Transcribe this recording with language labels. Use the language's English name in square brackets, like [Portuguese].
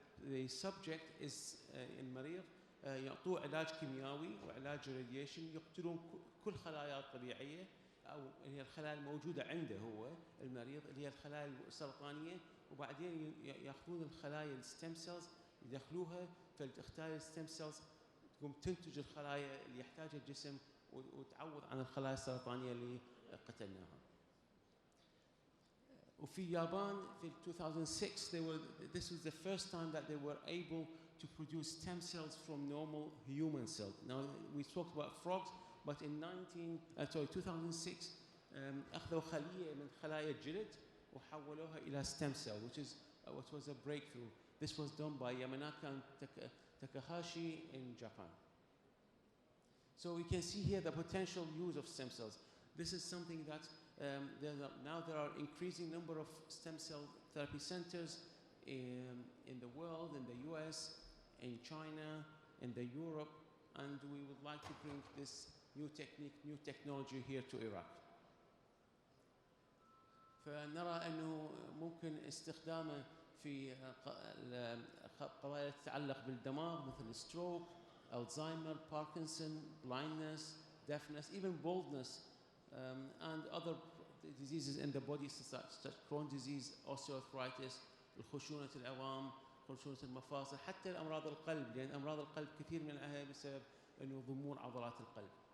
[English] the subject is [Arabic] المريض يعطوه علاج كيميائي وعلاج راديشن، يقتلون كل خلايا الطبيعية أو هي الخلايا الموجودة عنده هو المريض اللي هي الخلايا السرطانية، وبعدين يأخذون الخلايا الستيم سيلز يدخلوها فالخلايا الستيم سيلز تقوم تنتج الخلايا اللي يحتاجها الجسم وتعوض عن الخلايا السرطانية اللي قتلناها. وفي اليابان في 2006 [English] this was the first time that they were able to produce stem cells from normal human cells. Now we talked about frogs, but in 2006 [Arabic] أخذوا خلية من خلايا الجلد وحولوها إلى [English] stem cell, which was a breakthrough. This was done by Yamanaka and Takahashi in Japan. So we can see here the potential use of stem cells. This is something that now there are increasing number of stem cell therapy centers in the world, in the US, in China, in the Europe, and we would like to bring this new technique, new technology here to Iraq. [Arabic] فنرى أنه ممكن استخدامه في قضايا تتعلق بالدماغ مثل [English] stroke, Alzheimer, Parkinson, blindness, deafness, even baldness, and other diseases in the body such as Crohn's disease, osteoarthritis, [Arabic] خشونة العظام, خشونة المفاصل, حتى أمراض القلب, لأن أمراض القلب كثير منها بسبب إنه ضمور عضلات القلب.